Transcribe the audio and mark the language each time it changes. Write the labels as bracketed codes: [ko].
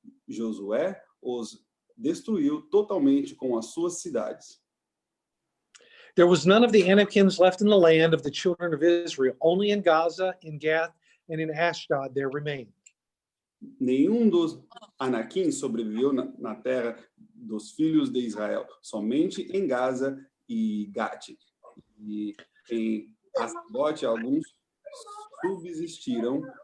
[pt] Josué os destruiu totalmente com as suas cidades. [en] There was none of the Anakims left in the land of the children of Israel. Only in Gaza, in Gath, and in Ashdod there remained. [pt] Nenhum dos Anaquins sobreviveu na terra dos filhos de Israel, somente em Gaza e Gate. E em Asdod alguns subsistiram.